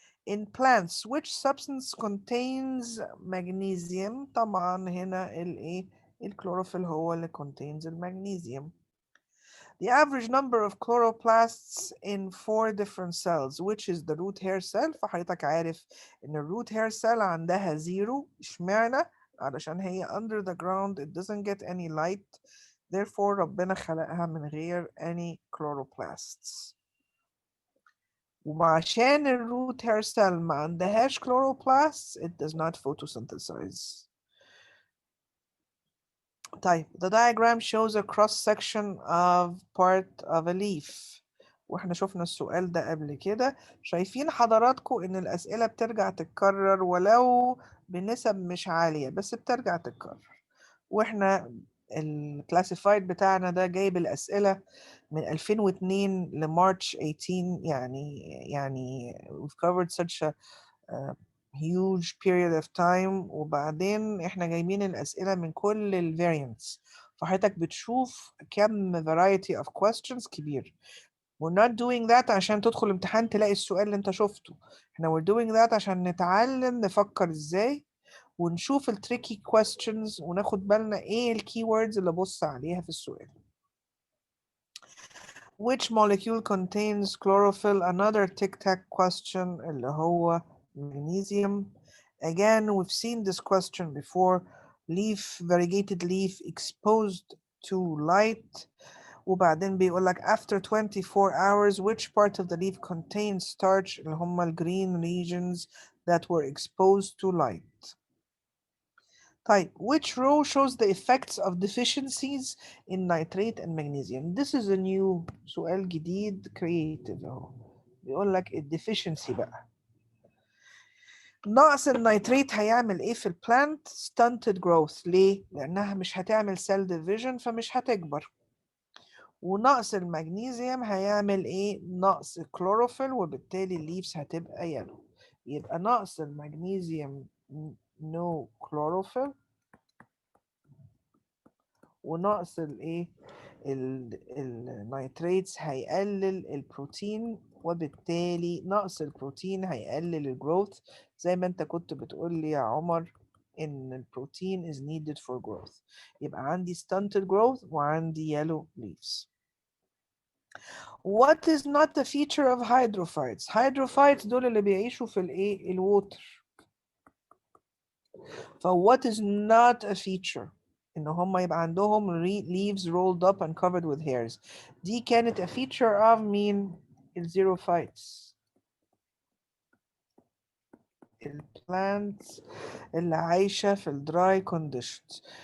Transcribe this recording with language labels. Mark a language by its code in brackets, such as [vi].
[en] In plants which substance contains magnesium؟ [ar] طبعا هنا الايه؟ الكلوروفيل هو اللي contains المغنيسيوم. [en] The average number of chloroplasts in 4 different cells which is the root hair cell. [ar] فحضرتك عارف ان الروت hair cell عندها 0. اشمعنى؟ علشان هي [en] under the ground it doesn't get any light therefore [ar] ربنا خلقها من غير [en] any chloroplasts. [ar] وعشان الروت هير سيل ما عندهاش chloroplasts [en] it does not photosynthesize. طيب the diagram shows a cross section of part of a leaf. [ar] واحنا شفنا السؤال ده قبل كده. شايفين حضراتكم ان الاسئله بترجع تتكرر ولو بنسب مش عاليه بس بترجع تتكرر. واحنا الكلاسيفايد بتاعنا ده جايب الاسئله من 2002 لمارش 18 يعني [en] we've covered such a huge period of time. [ar] وبعدين احنا جايبين الأسئلة من كل ال variants فحضرتك بتشوف كم variety of questions كبير. [en] We're not doing that [ar] عشان تدخل امتحان تلاقي السؤال اللي انت شفته. احنا [en] we're doing that [ar] عشان نتعلم نفكر ازاي ونشوف ال tricky questions وناخد بالنا ايه ال keywords اللي بص عليها في السؤال. [en] Which molecule contains chlorophyll? Another tic-tac question [ar] اللي هو [en] magnesium. Again, we've seen this question before. Leaf, variegated leaf exposed to light. [ar] وبعدين بيقول لك [en] after 24 hours which part of the leaf contains starch [ar] اللي هم ال [en] green regions that were exposed to light. طيب which row shows the effects of deficiencies in nitrate and magnesium? This is a new [ar] سؤال جديد [en] creative اهو. [ar] بيقول لك الديفيشنسي بقى. نقص النيتريت هيعمل ايه في البلانت؟ [en] stunted growth. [ar] ليه؟ لأنها مش هتعمل cell division فمش هتكبر. ونقص المغنيسيوم هيعمل ايه؟ نقص الكلوروفيل وبالتالي الليفز هتبقى يلو. يبقى نقص المغنيسيوم no chlorophyll ونقص الايه النيتريتس هيقلل البروتين وبالتالي نقص البروتين هيقلل الجروث زي ما انت كنت بتقول لي يا عمر ان البروتين [en] is needed for growth. [ar] يبقى عندي [en] stunted growth [ar] وعندي [en] yellow leaves. What is not the feature of hydrophytes? [ar] Hydrophytes دول اللي بيعيشوا في الايه الووتر. [en] ف what is not a feature؟ [ar] ان هم يبقى عندهم [en] leaves rolled up and covered with hairs. [ar] دي كانت a feature of مين؟ الزيروفايتس. البلانتس اللي عايشة في الدراي conditions.